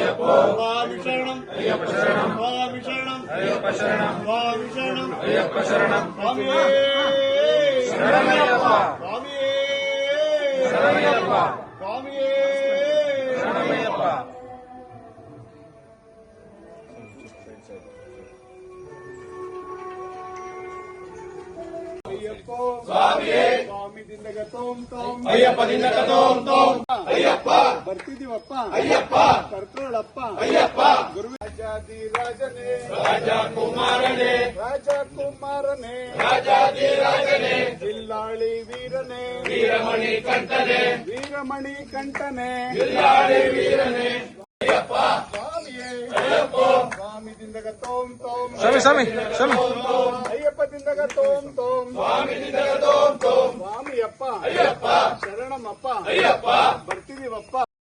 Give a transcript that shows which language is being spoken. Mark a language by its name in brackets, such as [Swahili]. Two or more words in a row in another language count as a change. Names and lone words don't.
[Telugu] స్వామి శరణం అయ్యప్ప శరణం స్వామి శరణం అయ్యప్ప శరణం స్వామి శరణం అయ్యప్ప శరణం స్వామి శరణమయ్యప్ప స్వామి శరణమయ్యప్ప స్వామి శరణమయ్యప్ప. [Kannada] ಸ್ವಾಮಿ ದಿಂದಗ ತೋಂ ತೋಂ ಅಯ್ಯಪ್ಪ ದಿಂದಗ ತೋಂ ತೋಂ ಅಯ್ಯಪ್ಪ ಬರ್ತಿದೀವಪ್ಪ ಅಯ್ಯಪ್ಪ ಕರ್ತೃಳಪ್ಪ ಅಯ್ಯಪ್ಪ ಗುರು ರಾಜಾದಿರಾಜನೇ ರಾಜಕುಮಾರನೇ ರಾಜಕುಮಾರನೇ ರಾಜಾದಿರಾಜನೇ ಜಿಲ್ಲಾಳಿ ವೀರನೇ ವೀರಮಣಿ ಕಂಠನೇ ವೀರಮಣಿ ಕಂಠನೇ ಜಿಲ್ಲಾಳಿ ವೀರನೇ ಅಯ್ಯಪ್ಪ ಸ್ವಾಮಿಯೇ ಅಯ್ಯಪ್ಪ ಸ್ವಾಮಿ ದಿಂದಗ ತೋಂ ತೋಂ ಸ್ವಾಮಿ ಅಯ್ಯಪ್ಪ ದಿಂದಗ ತೋಂ ತೋಂ ಸ್ವಾಮಿ ದಿಂದಗ ತೋಂ ತೋಂ ಸ್ವಾಮಿಯಪ್ಪ ಅಯ್ಯಪ್ಪ ಶರಣಮಪ್ಪ ಅಯ್ಯಪ್ಪ ಬರ್ತಿದೀವಪ್ಪ.